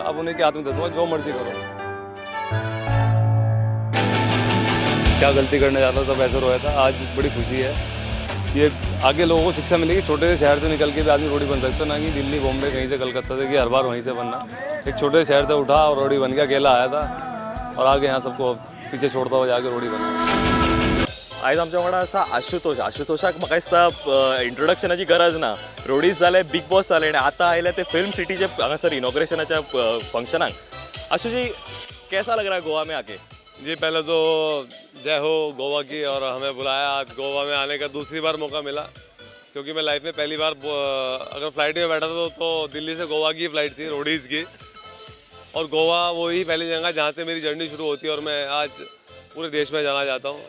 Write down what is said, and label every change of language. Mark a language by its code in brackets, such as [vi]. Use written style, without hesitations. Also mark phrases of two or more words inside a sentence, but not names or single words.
[hi] अब उन्हीं के हाथ में दे दूंगा, जो मर्जी करो. क्या गलती करने जाता था, पैसे रोया था. आज बड़ी खुशी है. ये आगे लोगों को शिक्षा मिलेगी. छोटे से शहर से निकल के भी आदमी रोडी बन सकता है, ना कि दिल्ली बॉम्बे कहीं से कलकत्ता से कि हर बार वहीं से बनना. एक छोटे से शहर से उठा और रोडी बन गया, अकेला आया था और आगे यहाँ सबको पीछे छोड़ता हुआ जाके रोडी बना. [kok] आयज आमच्या वांगडा आसा आशुतोषाक म्हाका दिसता इंट्रोडक्शनाची गरज ना. रोडीज जाले, बिग बॉस जाले आनी आतां आयले ते फिल्म सिटीचे हांगासर इनॉग्रेशनाच्या फंक्शनाक. [hi] आशू जी, कैसा लग रहा है गोवा में आके? जी पहले तो जय हो गोवा की, और हमें बुलाया आज गोवा में आने का दूसरी बार मौका मिला, क्योंकि मैं लाइफ में पहली बार अगर फ्लाइट में बैठा था तो दिल्ली से गोवा की फ़्लाइट थी, रोडीज़ की। और गोवा वही पहली जगह जहाँ से मेरी जर्नी शुरू होती है, और मैं आज पूरे देश में जाना चाहता हूँ।